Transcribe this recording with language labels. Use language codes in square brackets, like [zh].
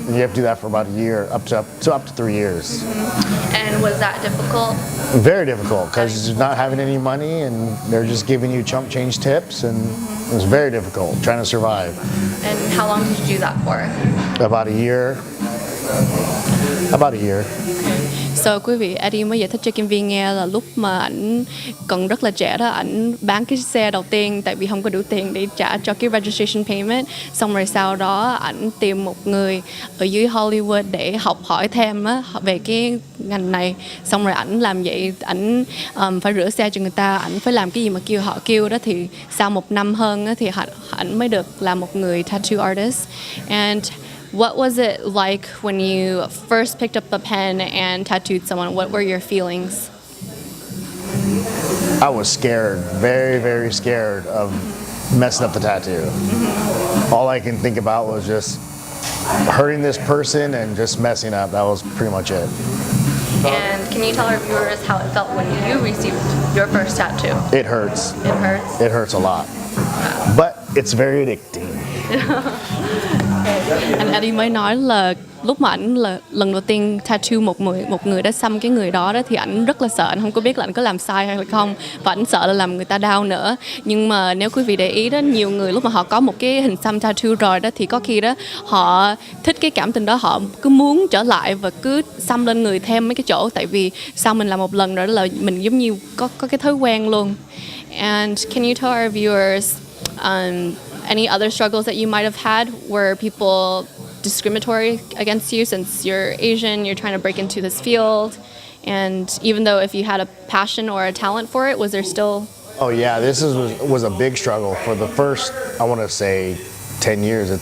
[en] And you have to do that for about a year, up to 3 years. And was that difficult? Very difficult, because you're not having any money and they're just giving you chump change tips, and it was very difficult trying to survive. And how long did you do that for? About a year. About a year. [vi] So quý vị, Eddie mới giải thích cho Kim Vi nghe là lúc mà ảnh còn rất là trẻ đó, ảnh bán cái xe đầu tiên tại vì không có đủ tiền để trả cho cái registration payment. Xong rồi sau đó ảnh tìm một người ở dưới Hollywood để học hỏi thêm á, về cái ngành này. Xong rồi ảnh làm vậy, ảnh phải rửa xe cho người ta, ảnh phải làm cái gì mà họ kêu đó, thì sau 1 năm hơn á, thì ảnh mới được làm một người tattoo artist. [en] And what was it like when you first picked up a pen and tattooed someone? What were your feelings? I was scared, very, very scared of messing up the tattoo. All I can think about was just hurting this person and just messing up. That was pretty much it. And can you tell our viewers how it felt when you received your first tattoo? It hurts. It hurts? It hurts a lot. But it's very addicting. [vi] Anh Eddie mới nói là lúc mà ảnh là lần đầu tiên tattoo một người đã xăm cái người đó thì ảnh rất là sợ, anh không có biết là ảnh có làm sai hay là không, và ảnh sợ là làm người ta đau nữa. Nhưng mà nếu quý vị để ý đó, nhiều người lúc mà họ có một cái hình xăm tattoo rồi đó thì có khi đó họ thích cái cảm tình đó, họ cứ muốn trở lại và cứ xăm lên người thêm mấy cái chỗ, tại vì sau mình làm một lần rồi đó là mình giống như có cái thói quen luôn. [en] And can you tell our viewers any other struggles that you might have had? Were people discriminatory against you since you're Asian, you're trying to break into this field? And even though if you had a passion or a talent for it, was there still... Oh yeah, this was a big struggle for the first, I want to say, 10 years.